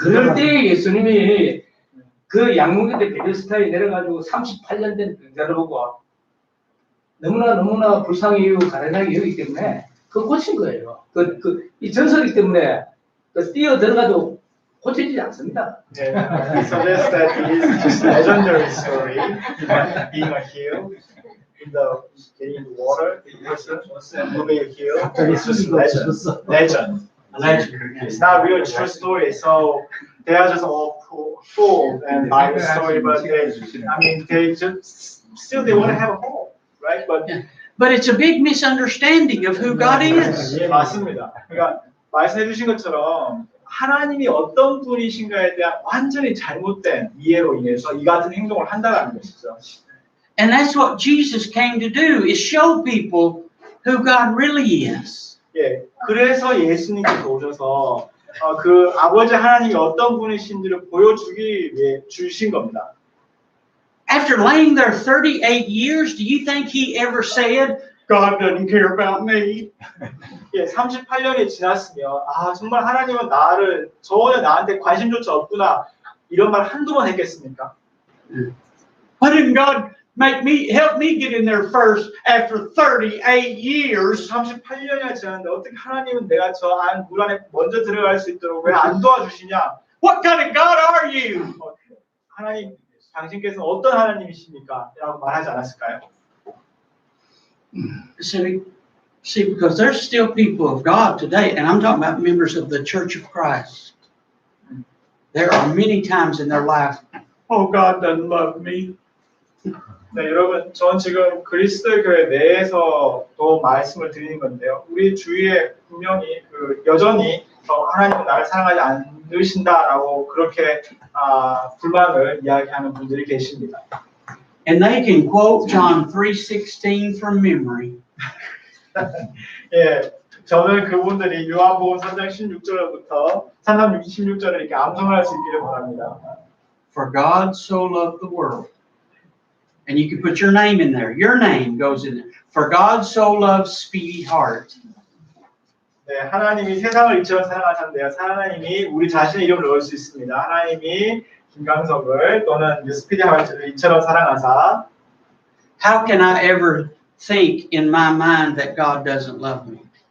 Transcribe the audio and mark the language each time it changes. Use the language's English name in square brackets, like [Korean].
[Korean] 그럴 때 예수님이 그 양문대 베데스다에 내려가지고 38년 된 병자를 보고 너무나 불쌍히 여기고 가련하게 여기기 때문에 그거 고친 거예요. 이 전설이기 때문에 그 뛰어 들어가도 고쳐지지 않습니다. [English] He suggests that it is just a legendary story, being a hill getting in the water, the person moving a hill. [Korean] 갑자기 [English] It's just [Korean] 수리가 [English] legend. [Korean] 없어졌어. [English] Legend. It's not real true story. So they are just all fooled and by the story, but they just still they want to have a hope, right? But it's a big misunderstanding of who God is. [Korean] 예, 맞습니다. 그러니까 말씀해주신 것처럼 하나님이 어떤 분이신가에 대한 완전히 잘못된 이해로 인해서 이 같은 행동을 한다는 것이죠. [English] And that's what Jesus came to do, is show people who God really is. [Korean] 예, 그래서 예수님께서 오셔서 그 아버지 하나님이 어떤 분이신지를 보여주기 위해 주신 겁니다. [English] After laying there 38 years, do you think he ever said, God doesn't care about me? [Korean] 예, 38년이 지났으면 정말 하나님은 전혀 나한테 관심조차 없구나 이런 말 한두 번 했겠습니까? [English] Why didn't God help me get in there first after 38 years? [Korean] 38년이나 지났는데 어떻게 하나님은 내가 저 물 안에 먼저 들어갈 수 있도록 왜 안 도와주시냐? [English] What kind of God are you? [Korean] 하나님, 당신께서는 어떤 하나님이십니까? 라고 말하지 않았을까요? [English] See, because there's still people of God today, and I'm talking about members of the Church of Christ. There are many times in their life, oh, God doesn't love me. [Korean] 네, 여러분, 전 지금 그리스도의 교회 내에서도 말씀을 드리는 건데요. 우리 주위에 분명히 여전히 하나님은 나를 사랑하지 않으신다라고 그렇게 불만을 이야기하는 분들이 계십니다. [English] And they can quote John 3:16 from memory. [Korean] 예, 저는 그분들이 요한복음 3장 16절부터 3장 16절을 이렇게 암송할 수 있기를 바랍니다. [English] For God so loved the world. And you can put your name in there. Your name goes in there. For God so loved Speedy Heart. [Korean] 네, 하나님이 세상을 이처럼 사랑하셨는데요. 하나님이 우리 자신의 이름을 넣을 수 있습니다. 하나님이 김강석을 또는 스피디 하트를 이처럼 사랑하사. [English] How can I ever think in my mind that God doesn't love me?